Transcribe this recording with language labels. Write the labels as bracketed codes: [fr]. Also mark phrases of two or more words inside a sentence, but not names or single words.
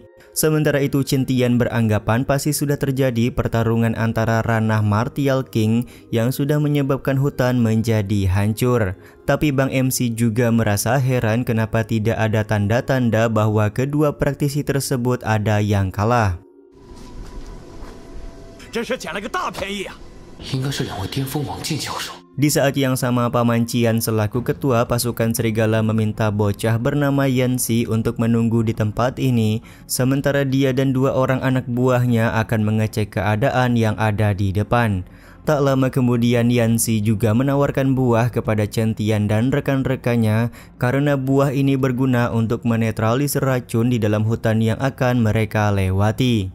[id] Sementara itu Chen Tian beranggapan pasti sudah terjadi pertarungan antara ranah Martial King yang sudah menyebabkan hutan menjadi hancur. Tapi Bang MC juga merasa heran kenapa tidak ada tanda-tanda bahwa kedua praktisi tersebut ada yang kalah. [zh] 真是捡了个大便宜啊！应该是两位巅峰王进教授。 [id] Di saat yang sama, Paman Qian selaku ketua pasukan serigala meminta bocah bernama Yanxi untuk menunggu di tempat ini, sementara dia dan dua orang anak buahnya akan mengecek keadaan yang ada di depan. Tak lama kemudian Yanxi juga menawarkan buah kepada Chen Tian dan rekan-rekannya karena buah ini berguna untuk menetralisir racun di dalam hutan yang akan mereka lewati.